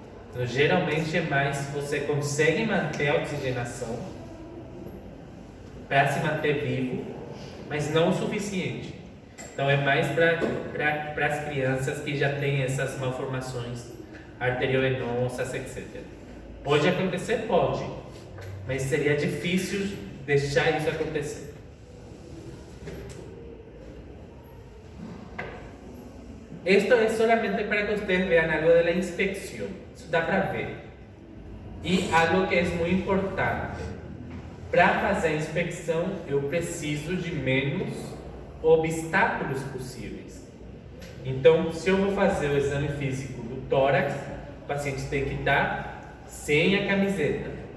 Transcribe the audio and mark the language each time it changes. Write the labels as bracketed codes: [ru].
[pt] Então, geralmente é mais se você consegue manter a oxigenação para se manter vivo, mas não o suficiente. Então é mais para as crianças que já têm essas malformações arteriovenosas, etc. Pode acontecer? Pode, mas seria difícil deixar isso acontecer. [es] Esto es solamente para que ustedes vean algo de la inspección. Eso da para ver. [pt] E algo que é muito importante. Para fazer a inspeção, eu preciso de menos obstáculos possíveis. Então, se eu vou fazer o exame físico do tórax, o paciente tem que estar sem a camiseta.